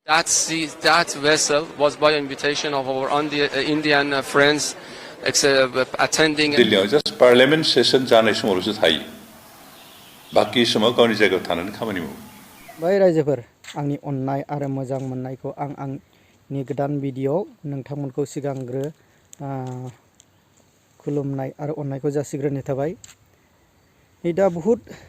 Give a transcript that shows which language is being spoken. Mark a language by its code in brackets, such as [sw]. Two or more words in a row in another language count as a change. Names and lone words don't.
[en] That vessel was by invitation of our Indian friends attending. [brx] दिल्लीयाव [en] just parliament session [brx] जानाय समावल'सो थायो बाकी समाव गावनि जायगायाव थानानै खामानि मावो बाय रायजोफोर आंनि अननाय आरो मोजां मोननायखौ आंनि गोदान भिडिअ नोंथांमोनखौ सिगांग्रो खुलुमनाय आरो अननायखौ जासिग्रोनाय थाबाय दा बहुत